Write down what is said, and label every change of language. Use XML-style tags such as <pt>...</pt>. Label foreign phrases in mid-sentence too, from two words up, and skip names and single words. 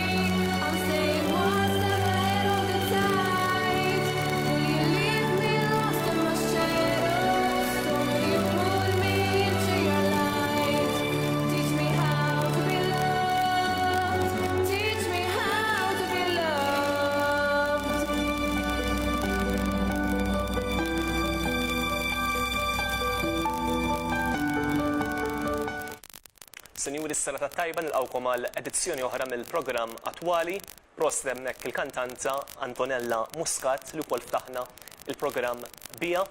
<en>I'm staying one step ahead of the tide. Will you leave me lost in my shadows, or will you pull me into your light? Teach me how to be loved. Teach me how to be loved.</en> <mt>Sinjuri s-serata tajba nilqawkom għal edizzjoni oħra mill-programm attwali. Prost hemmhekk il-kantanta Antonella Muscat li wkoll ftaħna il-programm bija.</mt>